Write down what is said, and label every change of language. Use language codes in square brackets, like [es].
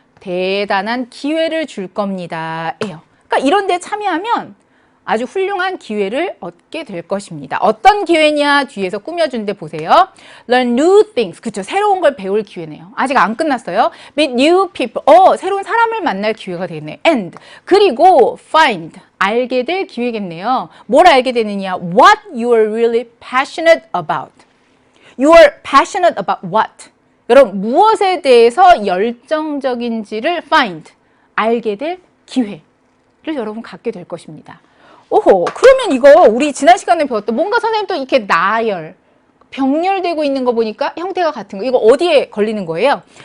[ko] 대단한 기회를 줄 겁니다. 예요. 그러니까 이런 데 참여하면 아주 훌륭한 기회를 얻게 될 것입니다. 어떤 기회냐? 뒤에서 꾸며준 데 보세요. [en] Learn new things. [ko] 그쵸? 새로운 걸 배울 기회네요. 아직 안 끝났어요. [en] Meet new people. [ko] 새로운 사람을 만날 기회가 되겠네요. [en] And. [ko] 그리고 [en] find. [ko] 알게 될 기회겠네요. 뭘 알게 되느냐? [en] What you are really passionate about. You are passionate about what? [ko] 여러분, 무엇에 대해서 열정적인지를 [en] find. [ko] 알게 될 기회를 여러분 갖게 될 것입니다. 오호, 그러면 이거 우리 지난 시간에 배웠던 뭔가 선생님 또 이렇게 나열, 병렬되고 있는 거 보니까 형태가 같은 거. 이거 어디에 걸리는 거예요?